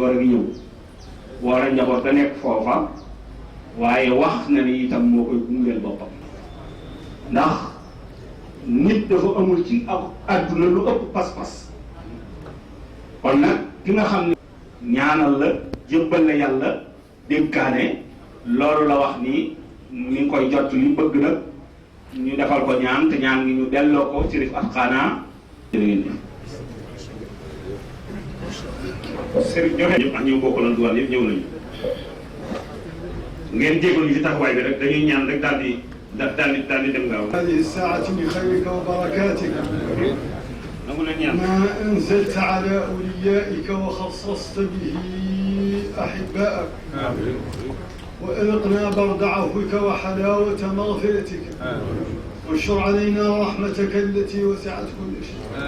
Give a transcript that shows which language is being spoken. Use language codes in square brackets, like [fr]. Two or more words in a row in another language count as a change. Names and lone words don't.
[wo] a ngi ñëw war a njaboot da nekk foofa waaye wax na ni itam moo koy gungeel boppam ndax nit dafa amul ci àdduna lu ëpp pas-pas kon nag ki nga xam ne ñaanal la jëbbal la yàlla dénkaane loolu la wax ni mi ngi koy jot li bëgg nag ñu defal ko ñaan te ñaan ngi ñu delloo ko Chérif ak xaanaa jërë ngeen jëf sëriñ joxe ñëpp ak ñëw bokkaloon duwaan yëpp ñëw nañu ngeen jégalu ñu ci taxawaay bi rek dañuy ñaan rek daal di dem gaaw. [ar] هذه الساعة بخيرك وبركاتك ما أنزلت على أوليائك وخصصت به أحبائك وأذقنا برد عفوك وحلاوة مغفرتك وانشر علينا رحمتك التي وسعت كل شيء